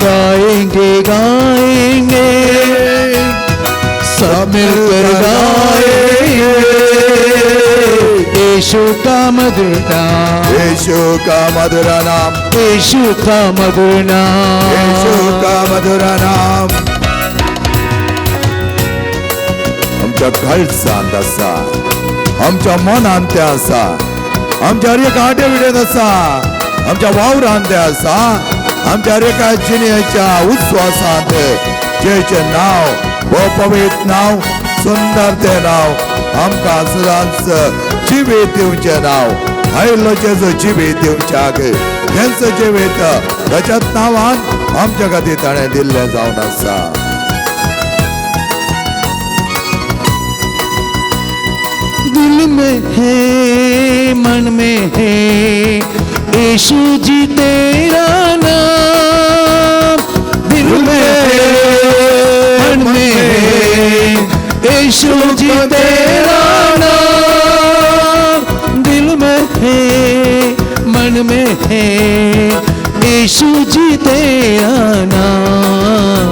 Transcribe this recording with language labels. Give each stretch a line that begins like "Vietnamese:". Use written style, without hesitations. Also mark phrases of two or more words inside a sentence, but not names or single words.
Hindi: गाएंगे गाएंगे सब मिलकर गाएंगे, यीशु का मधुर नाम, यीशु का मधुर नाम, यीशु का मधुर नाम, यीशु का मधुर नाम.
Konkani: आमच्या कळसांत आसा, आमच्या मनांत ते आसा, आमच्या रेखाटे विडेत आसा, आमच्या वावरांत ते आसा, आमच्या रेखा जिणेच्या उस्वासांत जेचे नाव, वो पवित्र नाव, सुंदर ते नाव, आमकां सदांच जिवीत दिवचे नाव. आयलो जेजू जिवीत दिवच्याक तेंच जिवीत ताच्याच नांवान आमच्या खातीर ताणें दिल्लें जावन आसा.
Hindi: दिल में है मन में है यीशु जी तेरा नाम, दिल में है मन में है यीशु जी तेरा नाम, दिल में है मन में है यीशु जी तेरा नाम।